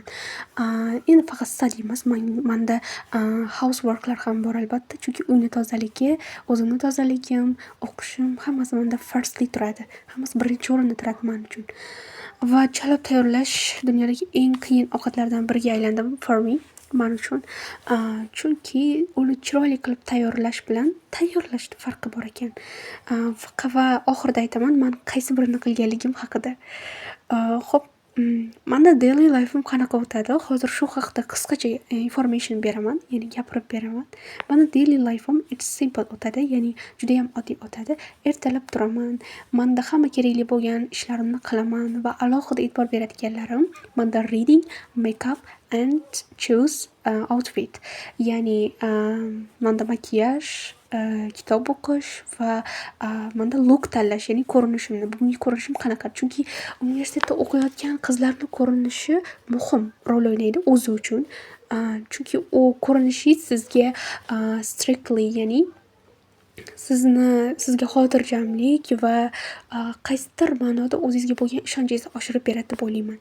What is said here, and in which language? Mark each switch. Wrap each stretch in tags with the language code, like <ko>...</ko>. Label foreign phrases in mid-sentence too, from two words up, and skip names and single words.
<uz>Endi faqat study emas, menda housework'lar ham bor albatta. Chunki uyni tozaligi, o'zimni tozaligim, o'qishim hammasi menda firstly turadi. Hammasi birinchi o'rinda turadi men uchun. Va chaloq tayyorlash dunyodagi eng qiyin ovqatlardan biriga aylandi</uz> <en>for me,</en> <uz>men uchun. Chunki uni chiroyli qilib tayyorlash bilan tayyorlashni farqi bor ekan. Va oxirida aytaman men qaysi birini qilganligim haqida. Xo'p, menda</uz> <en>daily life'im</en> <uz>qanaqa o'tadi? Hozir shu haqida qisqacha information beraman, ya'ni gapirib beraman. Meni</uz> <en>daily life'im it's simple</en> <uz>o'tadi, ya'ni judayam oddiy o'tadi. Ertalab turaman, menda hamma kerakli bo'lgan ishlarimni qilaman va alohida e'tibor beradiganlarim menda</uz> <en>reading, makeup and choose outfit.</en> <uz>Ya'ni menda makiyaj, kitob o'qish va menda look tanlash, ya'ni ko'rinishimni, bugungi ko'rinishim qanaqa. Chunki universitetda o'qiyotgan qizlarni ko'rinishi muhim rol o'ynaydi o'zi uchun. Chunki u ko'rinishingiz sizga strictly, ya'ni sizga xotirjamlik va qaysidir ma'noda o'zingizga bo'lgan ishonchingizni oshirib beradi deb o'ylayman.</uz>